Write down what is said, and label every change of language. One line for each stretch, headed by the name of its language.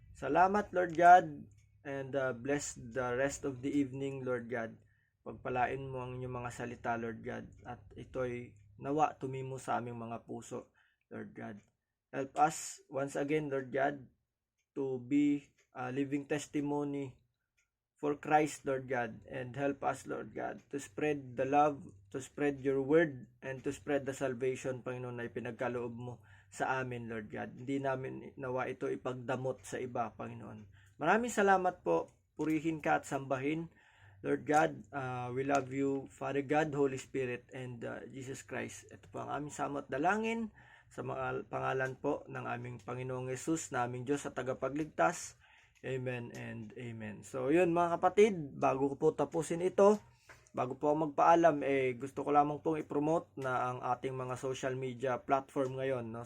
Filipino: Salamat,
English: Lord God, and bless the rest of the evening, Lord God.
Filipino: Pagpalain mo ang inyong mga salita, Lord God, at ito'y nawa tumimo sa aming mga puso, Lord God.
English: Help us once again, Lord God, to be a living testimony for Christ, Lord God, and help us, Lord God, to spread the love, to spread your word, and to spread the salvation,
Filipino: Panginoon, na ipinagkaloob mo sa amin,
English: Lord God.
Filipino: Hindi namin nawa ito ipagdamot sa iba, Panginoon. Maraming salamat po. Purihin ka at sambahin, Lord God.
English: We love you, Father God, Holy Spirit, and Jesus Christ.
Filipino: Ito po ang aming samot dalangin sa mga pangalan po ng aming Panginoong Yesus, na aming Diyos at tagapagligtas.
English: Amen and amen.
Filipino: So yun mga kapatid, bago ko po tapusin ito, bago po ako magpaalam, gusto ko lamang pong i-promote na ang ating mga social media platform ngayon, no?